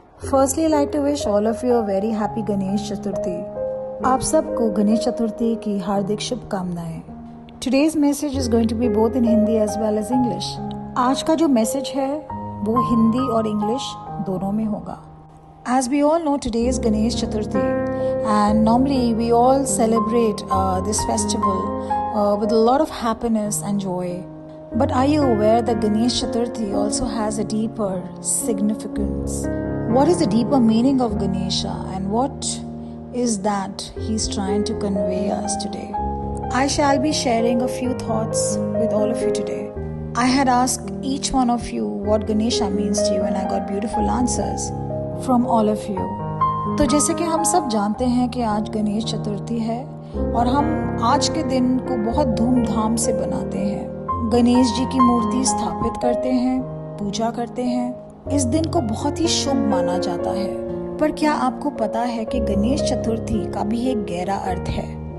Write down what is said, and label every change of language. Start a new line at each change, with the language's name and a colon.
English: Firstly, I'd like to wish all of you a very happy Ganesh Chaturthi.
Hindi: आप सबको गणेश चतुर्थी की हार्दिक शुभकामनाएं.
English: Today's message is going to be both in Hindi as well as English.
Hindi: आज का जो message है वो हिंदी और इंग्लिश दोनों में होगा.
English: As we all know, today is Ganesh Chaturthi, and normally we all celebrate this festival with a lot of happiness and joy. But are you aware that Ganesh Chaturthi also has a deeper significance? What is the deeper meaning of Ganesha, and what is that he's trying to convey us today? I shall be sharing a few thoughts with all of you today. I had asked each one of you what Ganesha means to you, and I got beautiful answers from all of you.
Hindi: तो जैसे कि हम सब जानते हैं कि आज गणेश चतुर्थी है और हम आज के दिन को बहुत धूमधाम से बनाते हैं. गणेश जी की मूर्ति स्थापित करते हैं, पूजा करते हैं. इस दिन को बहुत ही शुभ माना जाता है. पर क्या आपको पता है कि गणेश चतुर्थी का भी एक गहरा अर्थ है?